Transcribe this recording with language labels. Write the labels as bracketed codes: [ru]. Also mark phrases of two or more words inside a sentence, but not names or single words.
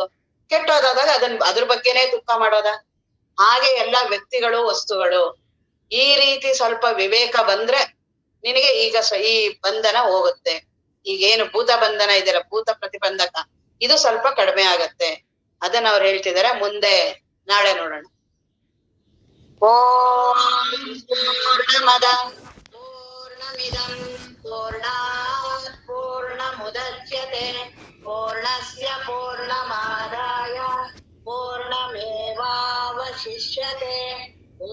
[kn] ಕೆಟ್ಟೋದಾದಾಗ ಅದ್ರ ಬಗ್ಗೆನೇ ದುಃಖ ಮಾಡೋದ? ಹಾಗೆ ಎಲ್ಲಾ ವ್ಯಕ್ತಿಗಳು, ವಸ್ತುಗಳು. ಈ ರೀತಿ ಸ್ವಲ್ಪ ವಿವೇಕ ಬಂದ್ರೆ ನಿನಗೆ ಈಗ ಈ ಬಂಧನ ಹೋಗುತ್ತೆ. ಈಗೇನು ಭೂತ ಬಂಧನ ಇದೆಯಲ್ಲ, ಭೂತ ಪ್ರತಿಬಂಧಕ, ಇದು ಸ್ವಲ್ಪ ಕಡಿಮೆ ಆಗತ್ತೆ. ಅದನ್ನ ಅವ್ರು ಹೇಳ್ತಿದಾರೆ. ಮುಂದೆ ನಾಳೆ ನೋಡೋಣ. [sa] ಓಂ ಪೂರ್ಣಮದ ಪೂರ್ಣಮಿದಂ ಪೂರ್ಣಾತ್ ಪೂರ್ಣಮುದಚ್ಯತೆ ಪೂರ್ಣಸ್ಯ ಪೂರ್ಣಮಾದಾಯ ಪೂರ್ಣಮೇವಾವಶಿಷ್ಯತೆ.